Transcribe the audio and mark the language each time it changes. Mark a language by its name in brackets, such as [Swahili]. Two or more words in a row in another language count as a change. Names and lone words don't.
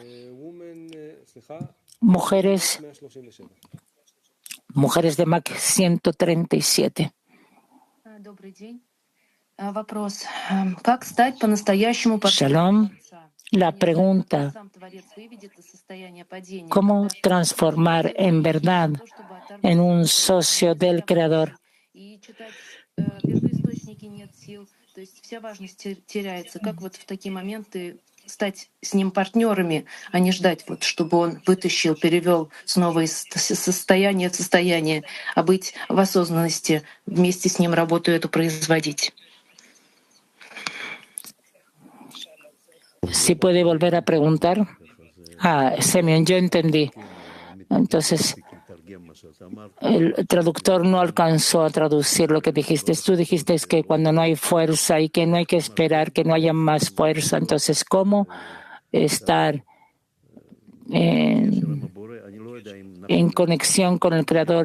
[Spanish] Mujeres de MAC 137. Shalom. La pregunta, ¿cómo transformar en verdad en un socio del Creador? [Russian] Стать с ним партнерами, а не ждать, чтобы он вытащил, перевел снова из состояния в состояние, а быть в осознанности, вместе с ним работу эту производить. [Spanish] ¿Sí puede volver a preguntar? Semyon, yo entendí. Entonces, el traductor no alcanzó a traducir lo que dijiste. Tú dijiste que cuando no hay fuerza y que no hay que esperar que no haya más fuerza, entonces, ¿cómo estar en conexión con el Creador?